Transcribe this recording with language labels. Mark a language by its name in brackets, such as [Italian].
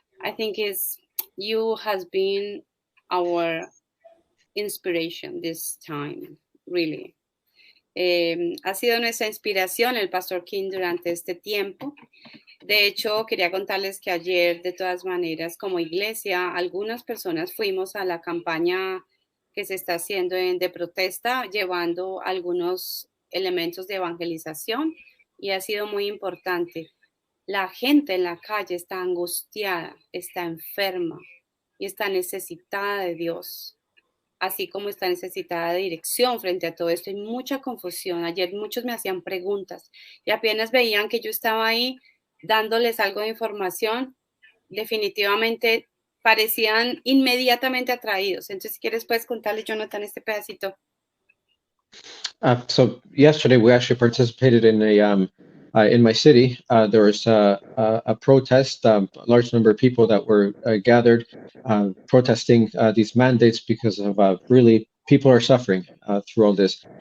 [English] I think you has been our inspiration this time, really. [Spanish] Ha sido nuestra inspiración el Pastor Kim durante este tiempo. De hecho, quería contarles que ayer, de todas maneras, como iglesia, algunas personas fuimos a la campaña que se está haciendo de protesta, llevando algunos elementos de evangelización, y ha sido muy importante. La gente en la calle está angustiada, está enferma y está necesitada de Dios, así como está necesitada de dirección frente a todo esto. Hay mucha confusión. Ayer muchos me hacían preguntas y apenas veían que yo estaba ahí dándoles algo de información, definitivamente parecían inmediatamente atraídos. Entonces, si quieres, puedes contarle, Jonathan, este pedacito. [English] So yesterday we actually participated in in my city. There was a protest, a large number of people that were gathered protesting these mandates because of really people are suffering through all this.